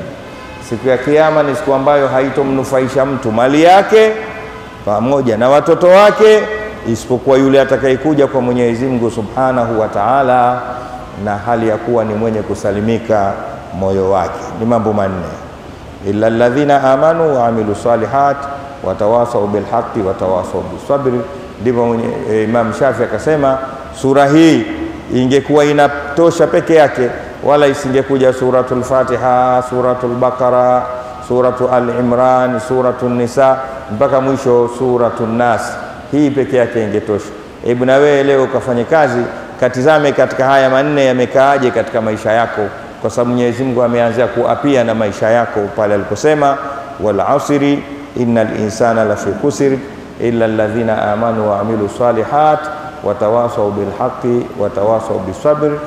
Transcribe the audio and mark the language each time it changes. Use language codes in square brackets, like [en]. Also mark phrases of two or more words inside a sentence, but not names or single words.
[sw] Siku ya kiyama ni siku ambayo haitomnufaisha mtu mali yake pamoja na watoto wake, isipokuwa yule atakayekuja kwa Mwenyezi Mungu [ar] سبحانه وتعالى [sw] na hali ya kuwa ni mwenye kusalimika moyo wake. Ni mambo manne, [ar] إلا الذين آمنوا وعملوا الصالحات وتواصوا بالحق وتواصوا بالصبر. [sw] Ndipo Imam Shafi akasema sura hii ingekuwa inatosha peke yake, wala isingekuja suratul Fatiha, suratul Baqara, suratul Al-Imran, suratul Nisa mpaka mwisho suratul Nas. Hii peke yake ingetosha. Hebu na wewe leo ukafanye kazi, katizame katika haya manne yamekaaje katika maisha yako, kwa sababu Mwenyezi Mungu ameanza kuapia na maisha yako pale aliposema [ar] والعصر إن الإنسان لفي خسر إلا الذين آمنوا وعملوا الصالحات وتواصوا بالحق وتواصوا بالصبر.